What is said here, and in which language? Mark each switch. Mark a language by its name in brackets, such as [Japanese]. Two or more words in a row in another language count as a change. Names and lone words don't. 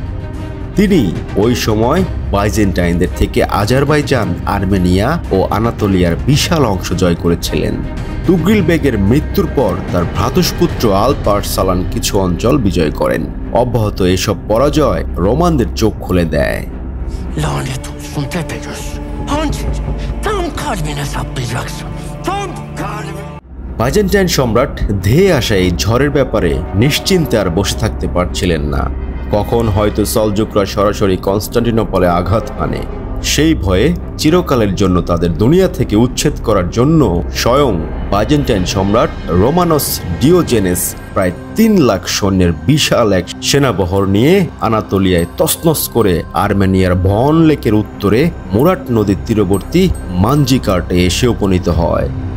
[Bangla] তিনি ওই সময় বাইজেন্টাইনদের থেকে আজারবাইজান, আর্মেনিয়া ও আনাতোলিয়ার বিশাল অংশ জয় করেছিলেন। তুগরিল বেগের মৃত্যুর পর তার ভ্রাতুষ্পুত্র আল্প আরসালান কিছু অঞ্চল বিজয় করেন। অব্যাহত এসব পরাজয় রোমানদের চোখ খুলে দেয়। [Turkish] Lanet olsun Tepegöz. Hançer, tam kalbine saplayacaksın. Tam kalbine. [Bangla] বাইজেন্টাইন সম্রাট ধেয়ে আসা এই ঝড়ের ব্যাপারে নিশ্চিন্তে আর বসে থাকতে পারছিলেন না। কখন হয়তো সালজুকরা সরাসরি কনস্টান্টিনোপলে আঘাত হানে, সেই ভয়ে চিরকালের জন্য তাদের দুনিয়া থেকে উচ্ছেদ করার জন্য স্বয়ং বাইজেন্টাইন সম্রাট রোমানস ডিওজেনেস প্রায় 3 লাখ সৈন্যের বিশাল এক সেনাবহর নিয়ে আনাতোলিয়ায় তছনছ করে আর্মেনিয়ার ভন লেকের উত্তরে মুরাট নদীর তীরবর্তী মানজিকাটে এসে উপনীত হয়।